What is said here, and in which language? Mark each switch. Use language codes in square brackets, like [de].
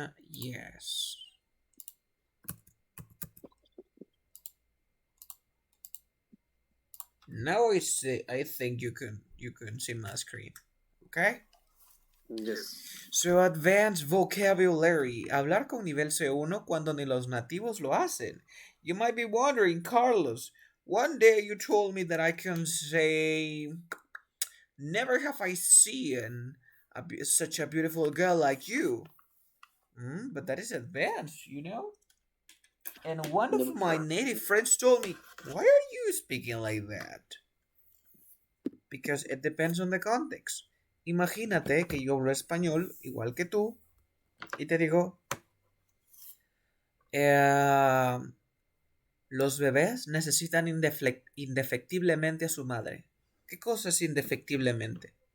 [en] Yes. Now I think you can see my screen. Okay? Yes. So advanced vocabulary. [es] Hablar con nivel C1 cuando ni los nativos lo hacen. [en] You might be wondering, Carlos, one day you told me that I can say, never have I seen such a beautiful girl like you. But that is advanced. And one of No. my native friends told me, why are you speaking like that? Because it depends on the context. [es] Imagínate que yo hablo español igual que tú y te digo, eh, los bebés necesitan indefectiblemente a su madre. ¿Qué cosa es indefectiblemente?